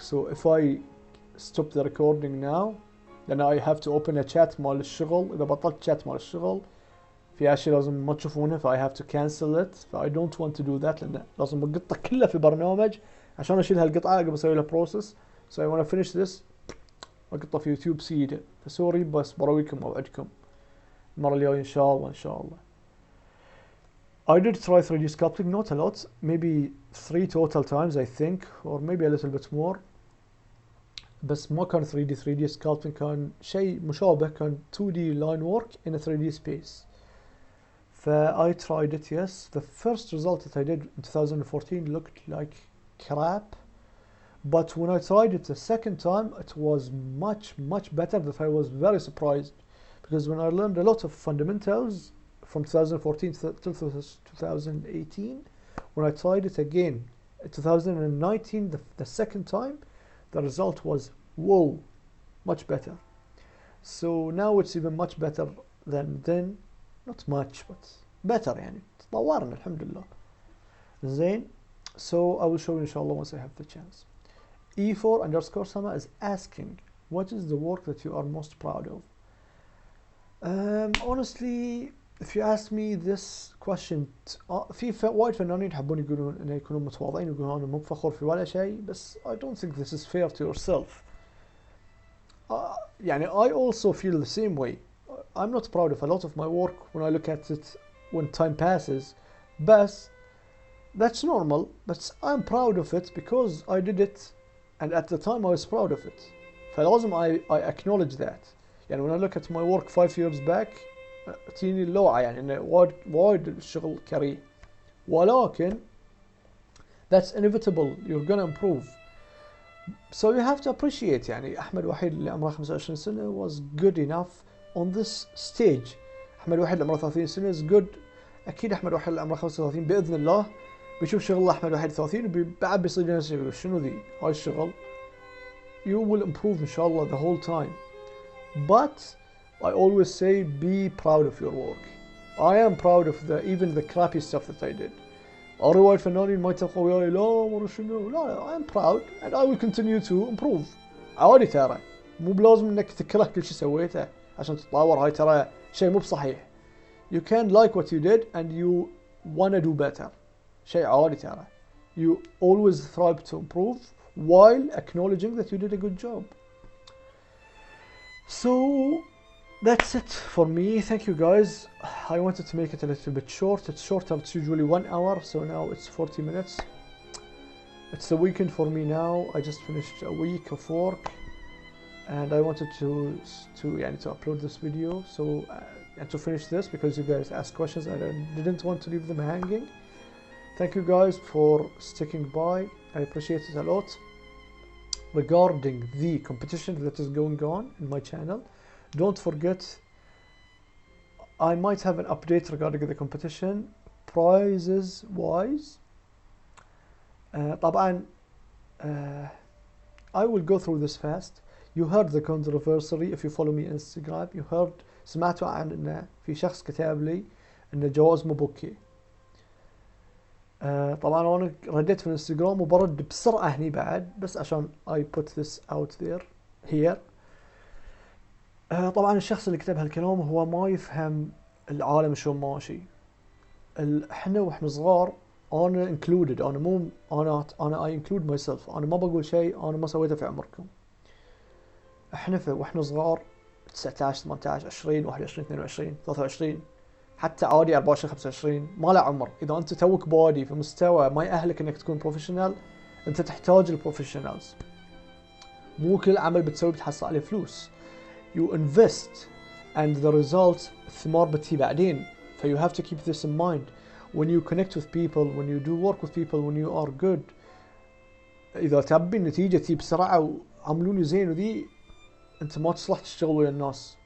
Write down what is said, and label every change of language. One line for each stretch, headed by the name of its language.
English: So if I stop the recording now, then I have to open a chat
Arabic: مال الشغل. إذا بطلت chat مال الشغل في أشياء لازم ما تشوفونها, ف
English: I have to cancel it.
Arabic: ف
English: I don't want to do that
Arabic: لأن لازم القطة كلها في برنامج عشان أشيل هالقطعة قبل أسوي لها process.
English: So I want to finish this.
Arabic: القطة في يوتيوب سيدة. فسوري بس برويكم موعدكم المرة الجاية إن شاء الله إن شاء الله.
English: I did try 3D sculpting, not a lot, maybe 3 total times I think, or maybe a little bit more.
Arabic: بس ما كان
English: 3D sculpting,
Arabic: كان شيء مشابه, كان
English: 2D line work in a 3D space. I tried it, yes. The first result that I did in 2014 looked like crap. But when I tried it the second time, it was much better. That I was very surprised, because when I learned a lot of fundamentals from 2014 to 2018, when I tried it again in 2019 the second time, the result was whoa, much better. So now it's even much better than then. Not much, but better
Arabic: يعني تطورنا الحمد لله. زين.
English: So I will show you inshallah once I have the chance. E4_Sama is asking, what is the work that you are most proud of? Honestly, if you ask me this question,
Arabic: في وايد فنانين يحبون يقولون انه يكونوا متواضعين ويقولون انا مو فخور في ولا شيء, بس
English: I don't think this is fair to yourself.
Arabic: يعني
English: I also feel the same way. I'm not proud of a lot of my work when I look at it when time passes, but that's normal. But I'm proud of it because I did it, and at the time I was proud of it.
Arabic: فلازم
English: I acknowledge that.
Arabic: يعني
English: when I look at my work 5 years back,
Arabic: تجيني اللوعة يعني إنه وايد الشغل كريه. ولكن
English: that's inevitable. You're gonna improve. So you have to appreciate.
Arabic: يعني أحمد وحيد اللي عمره 25 سنة
English: was good enough on this stage.
Arabic: أحمد وحيد اللي عمره 30 سنة
English: is good.
Arabic: أكيد أحمد وحيد اللي عمره 35 بإذن الله بيشوف شغل أحمد وحيد 30 بعد بيصير نفسه يقول شنو ذي هاي الشغل.
English: You will improve
Arabic: إن شاء الله
English: the whole time. But I always say be proud of your work. I am proud of even the crappy stuff that I did.
Arabic: رواية فنانين ما يتفقوا وياي لا مرة شنو لا
English: I am proud and I will continue to improve.
Arabic: عادي ترى مو بلازم انك تكره كل شيء سويته عشان تتطور. هاي ترى شيء مو بصحيح.
English: You can like what you did and you wanna do better.
Arabic: شيء عادي ترى.
English: You always strive to improve while acknowledging that you did a good job. So that's it for me. Thank you guys. I wanted to make it a little bit short. It's shorter. It's usually 1 hour, so now it's 40 minutes. It's the weekend for me now. I just finished a week of work, and I wanted to upload this video. So and to finish this because you guys asked questions and I didn't want to leave them hanging. Thank you guys for sticking by. I appreciate it a lot. Regarding the competition that is going on in my channel, don't forget I might have an update regarding the competition prizes wise.
Arabic: طبعا
English: I will go through this fast. You heard the controversy if you follow me on Instagram. You heard
Arabic: سمعتوا عن ان في شخص كتب لي ان الجواز مو بوكي. طبعا انا رديت في الانستغرام وبرد بسرعه هني بعد بس عشان
English: I put this out there here.
Arabic: طبعا الشخص اللي كتب هالكلام هو ما يفهم العالم شلون ماشي. احنا واحنا صغار انا included انا مو انا
English: I include myself.
Arabic: انا ما بقول شيء انا ما سويته في عمركم. احنا واحنا صغار 19 18 20 21 22 23 حتى عادي 24 25 ما له عمر. اذا انت توك بادي في مستوى ما يأهلك انك تكون بروفيشنال انت تحتاج البروفيشنالز. مو كل عمل بتسوي بتحصل عليه فلوس.
English: You invest and the result
Arabic: الثمار بتجي بعدين. ف
English: you have to keep this in mind when you connect with people, when you do work with people, when you are good.
Arabic: اذا تبي النتيجة تجي بسرعة وعملوني زين وذي انت ما تصلح تشتغل ويا الناس.